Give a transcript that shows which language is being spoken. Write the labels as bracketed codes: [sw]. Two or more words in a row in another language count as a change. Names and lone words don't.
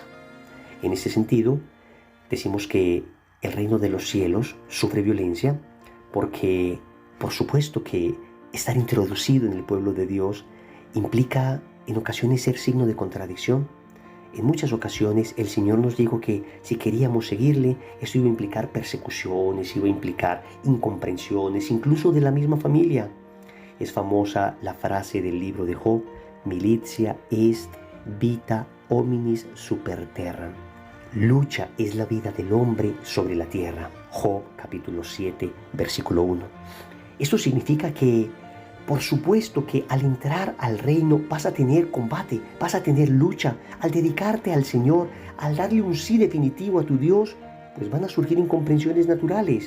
[es] En ese sentido, decimos que el reino de los cielos sufre violencia porque, por supuesto que estar introducido en el pueblo de Dios implica en ocasiones ser signo de contradicción. En muchas ocasiones el Señor nos dijo que si queríamos seguirle, eso iba a implicar persecuciones, iba a implicar incomprensiones, incluso de la misma familia. Es famosa la frase del libro de Job, [la] militia est vita hominis super terram. [es] Lucha es la vida del hombre sobre la tierra. Job capítulo 7, versículo 1. Esto significa que por supuesto que al entrar al reino vas a tener combate, vas a tener lucha. Al dedicarte al Señor, al darle un sí definitivo a tu Dios, pues van a surgir incomprensiones naturales.